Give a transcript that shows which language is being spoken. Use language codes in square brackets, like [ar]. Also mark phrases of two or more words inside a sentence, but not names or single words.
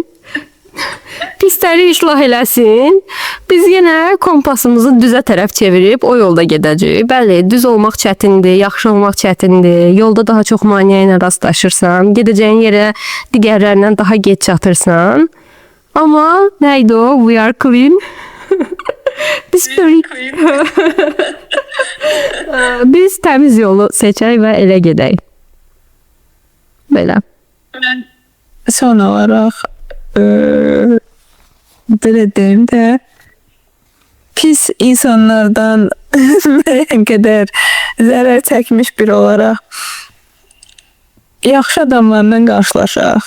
[az] Pisləri islah eləsin. Biz yenə kompasımızı düzə tərəf çevirib o yolda gedəcəyik. Bəli, düz olmaq çətindir, yaxşı olmaq çətindir. Yolda daha çox maneə ilə rastlaşırsan. Gedəcəyin yerə digərlərindən daha gec çatırsan. Amma nə idi o? [en] We are clean. [az] Biz təmiz yolu seçək və elə gedək. Belə. Son olaraq belə deyim də pis insanlardan müəyyən qədər zərər çəkmiş biri olaraq yaxşı adamlarla qarşılaşaq.